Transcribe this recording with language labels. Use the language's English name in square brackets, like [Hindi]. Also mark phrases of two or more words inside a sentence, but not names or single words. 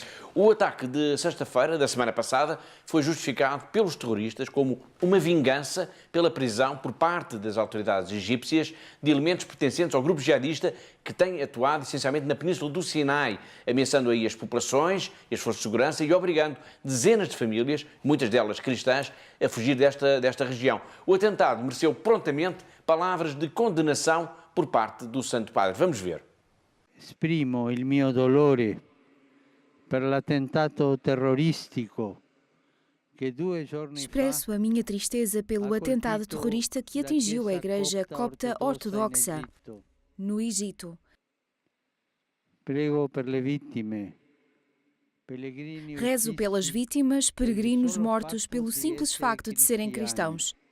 [Portuguese] O ataque de sexta-feira, da semana passada, foi justificado pelos terroristas como uma vingança pela prisão por parte das autoridades egípcias de elementos pertencentes ao grupo jihadista que tem atuado essencialmente na Península do Sinai, ameaçando aí as populações e as forças de segurança e obrigando dezenas de famílias, muitas delas cristãs, a fugir desta região. O atentado mereceu prontamente palavras de condenação por parte do Santo Padre. Vamos ver. [Italian] Esprimo il mio dolore per l'attentato terroristico. [Portuguese] Expresso a minha tristeza pelo atentado terrorista que atingiu a Igreja Copta Ortodoxa no Egito. Rezo pelas vítimas, peregrinos mortos pelo simples facto de serem cristãos.